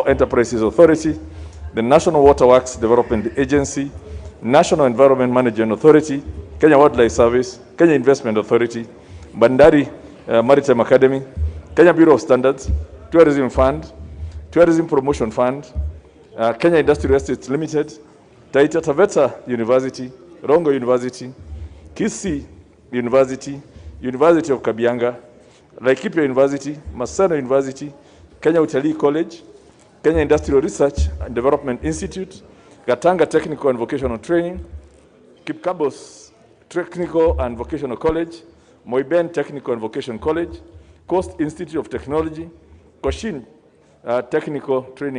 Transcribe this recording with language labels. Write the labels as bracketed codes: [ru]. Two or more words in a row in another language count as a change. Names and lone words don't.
[en] Enterprises Authority, the National Waterworks Development Agency, National Environment Management Authority, Kenya Wildlife Service, Kenya Investment Authority, Bandari Maritime Academy, Kenya Bureau of Standards, Tourism Fund, Tourism Promotion Fund, Kenya Industrial Estates Limited, Taita Taveta University, Rongo University, Kisii University, University of Kabianga, Laikipia University, Maseno University, Kenya Utalii College, Kenya Industrial Research and Development Institute, Gatanga Technical and Vocational Training, Kipkabos Technical and Vocational College, Moiben Technical and Vocational College, Coast Institute of Technology, Cochin Technical Training